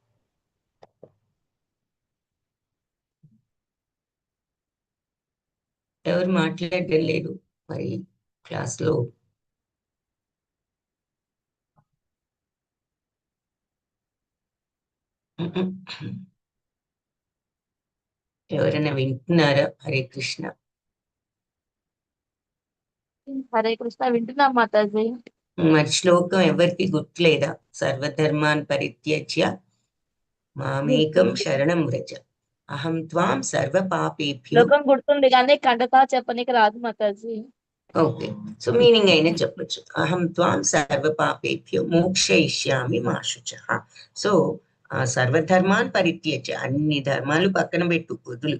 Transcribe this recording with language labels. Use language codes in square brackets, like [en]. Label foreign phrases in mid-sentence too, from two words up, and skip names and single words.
[te] ఎవరు మాట్లాడడం లేదు మరి క్లాస్ లో. ఎవరైనా వింటున్నారా? హరే కృష్ణ. హరే కృష్ణ వింటున్నాం మాతాజీ. మరి శ్లోకం ఎవరికి గుర్తులేదా? [sa] సర్వధర్మాన్ పరిత్యజ్య మామేకం శరణం వ్రజ అహం త్వాం సర్వ పాపేభ్యో. [te] శ్లోకం గుర్తుంది కానీ కంటతా చెప్పనీకి రాదు మాతాజీ. [en] okay, so meaning [te] అయినా చెప్పొచ్చు. [sa] అహం త్వాం సర్వ పాపేభ్యో మోక్షయిష్యామి మా శుచః. [te] సో [sa] సర్వధర్మాన్ పరిత్యజ్య, [te] అన్ని ధర్మాలు పక్కన పెట్టు, వదులు.